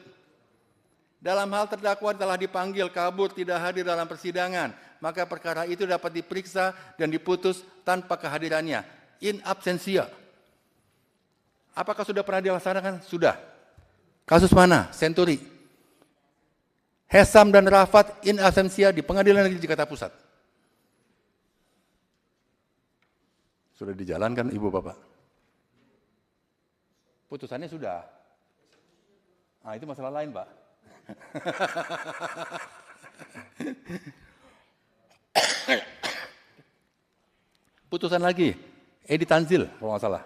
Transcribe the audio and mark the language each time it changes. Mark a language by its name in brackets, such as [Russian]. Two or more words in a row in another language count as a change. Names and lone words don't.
[Indonesian] Dalam hal terdakwa telah dipanggil, kabur, tidak hadir dalam persidangan, maka perkara itu dapat diperiksa dan diputus tanpa kehadirannya. [Latin] In absentia. [Indonesian] Apakah sudah pernah dilaksanakan? Sudah. Kasus mana? Senturi. Hesam dan Rafat [Latin] in absentia [Indonesian] di Pengadilan Negeri Jakarta Pusat. Sudah dijalankan Ibu Bapak. Putusannya sudah. Nah, itu masalah lain, Pak. Putusan lagi, Edi Tanzil kalau nggak salah.